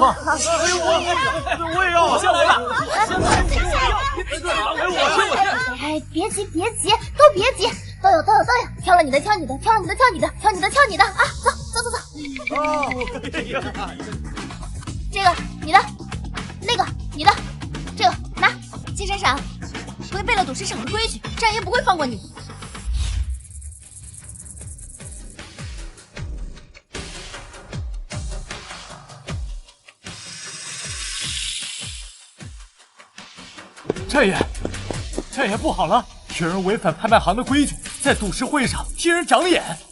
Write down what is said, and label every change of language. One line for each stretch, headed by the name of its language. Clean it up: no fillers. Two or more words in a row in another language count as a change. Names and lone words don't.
Chinese: 我也要，我先來了。哎，別急，都別急，都有，挑了你的，挑你的啊！走。這個你的，那個你的，這個拿。金閃閃，違背了賭石場的規矩，戰爺不會放過你。戰爺不好了，有人違反拍賣行的規矩，在賭石會上替人長眼。